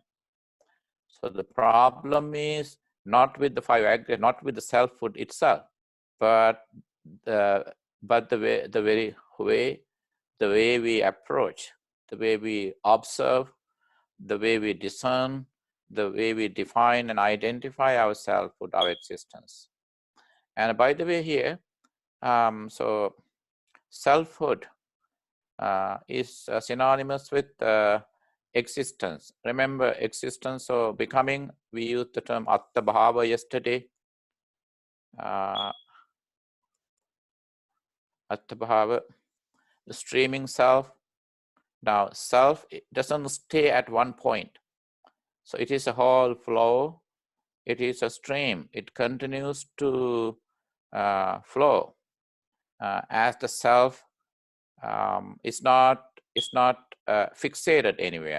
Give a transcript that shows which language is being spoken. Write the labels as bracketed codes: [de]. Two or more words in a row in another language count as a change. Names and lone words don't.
[en] So the problem is not with the five aggregates, not with the selfhood itself, but the way we approach, the way we observe, the way we discern, the way we define and identify our selfhood, our existence. And by the way, here, so selfhood is synonymous with existence. Remember, existence or becoming, we used the term [pi] atta bhava [en] yesterday. [pi] Atta bhava, [en] the streaming self. Now, self, it doesn't stay at one point. So it is a whole flow. It is a stream. It continues to flow as the self is not fixated anywhere.